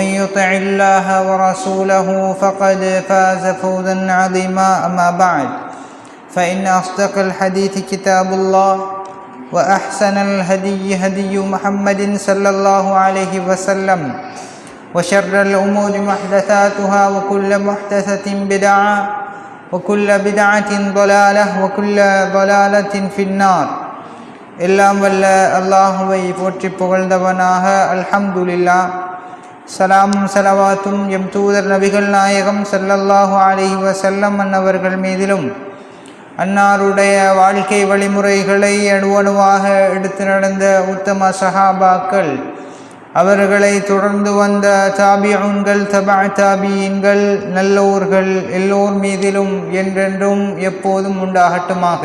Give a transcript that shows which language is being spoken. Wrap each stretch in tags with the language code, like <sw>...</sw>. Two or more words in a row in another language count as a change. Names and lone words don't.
<ar>يطع الله ورسوله فقد فاز فوزا عظيما أما بعد فإن أصدق الحديث كتاب الله وأحسن الهدي هدي محمد صلى الله عليه وسلم وشر الأمور محدثاتها وكل محدثة بدعة وكل بدعة ضلالة وكل ضلالة في النار</ar> <ta>எல்லாம் வல்ல அல்லாஹுவை போற்றி புகழ்ந்தவனாக அல்ஹம்துலில்லாஹ் சலாமும் சலவாத்தும் எம் தூதர் நபிகள் நாயகம்</ta> <ar>صلى الله عليه وسلم</ar> <ta>அன்னவர்கள் மீதிலும் அன்னாருடைய வாழ்க்கை வழிமுறைகளை அணுவணுவாக எடுத்து நடந்த உத்தம சஹாபாக்கள் அவர்களை தொடர்ந்து வந்த தாபிஊன்கள் தபா தாபியீன்கள் நல்லோர்கள் எல்லோர் மீதிலும் என்றென்றும் எப்போதும் உண்டாகட்டுமாக.</ta>